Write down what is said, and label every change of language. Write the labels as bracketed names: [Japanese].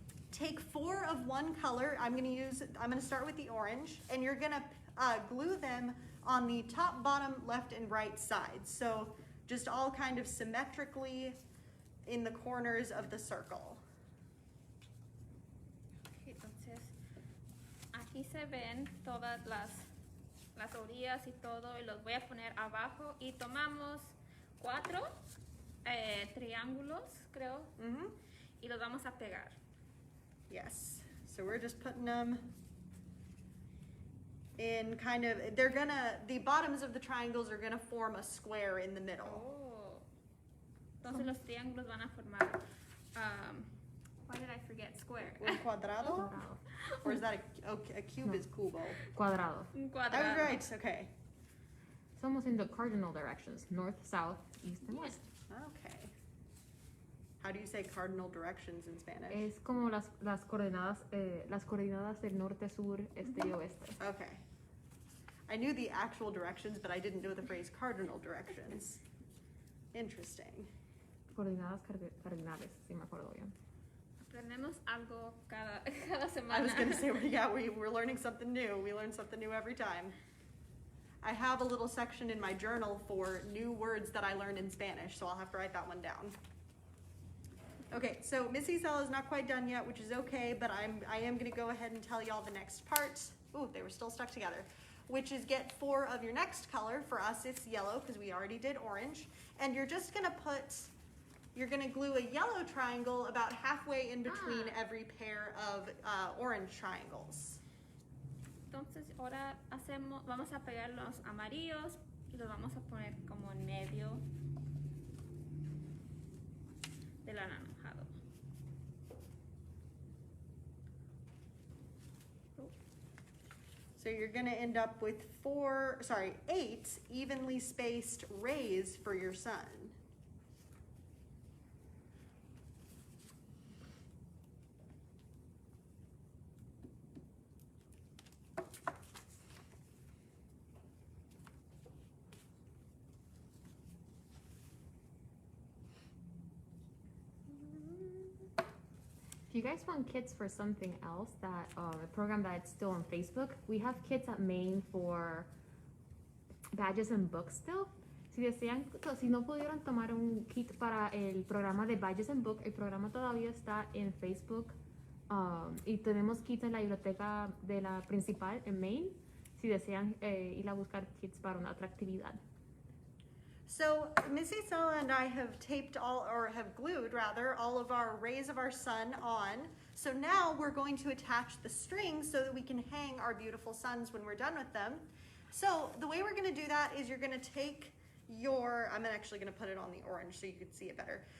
[English] Take 4 of one color. I'm gonna start with the orange, and you're gonna glue them on the top, bottom, left, and right sides. So just all kind of symmetrically in the corners of the circle. [Spanish] Entonces, aquí se ven todas las orillas y todo, y los voy a poner abajo, y tomamos 4 triángulos, creo, y los vamos a pegar. [English] Yes, so we're just putting them in kind of, the bottoms of the triangles are gonna form a square in the middle. [Spanish] Oh. Entonces los triángulos van a formar, [English] why did I forget square? [Spanish] Un cuadrado? [English] Or is that a cube is cubo? [Spanish] Cuadrado. Un [English] That [Spanish] cuadrado. [English] was right, okay. It's almost in the cardinal directions. North, south, east, and west. Okay. How do you say cardinal directions in Spanish? [Spanish] Es como las coordenadas del norte, sur, este y oeste. [English] Okay. I knew the actual directions, but I didn't know the phrase cardinal directions. Interesting. [Spanish] Coordenadas cardinales, si me acuerdo bien. Aprendemos algo cada semana. [English] I was going to say, we're learning something new. We learn something new every time. I have a little section in my journal for new words that I learned in Spanish, so I'll have to write that one down. Okay, so Miss Isela is not quite done yet, which is okay, but I am going to go ahead and tell y'all the next part. Ooh, they were still stuck together. Which is get 4 of your next color. For us, it's yellow because we already did orange. And you're just going to glue a yellow triangle about halfway in between every pair of orange triangles. [Spanish] Entonces ahora vamos a pegar los amarillos y los vamos a poner como en medio del anaranjado. [English] So you're going to end up with 8 evenly spaced rays for your sun. If you guys want kits for something else, that a program that's still on Facebook, we have kits at Maine for badges and books still. [Spanish] Si desean, si no pudieron tomar un kit para el programa de badges and books, el programa todavía está en Facebook y tenemos kits en la biblioteca de la principal en Maine. Si desean ir a buscar kits para una otra actividad. [English] So Miss Isela and I have glued all of our rays of our sun on. So now we're going to attach the string so that we can hang our beautiful suns when we're done with them. So the way we're going to do that is you're going to take I'm actually going to put it on the orange so you can see it better.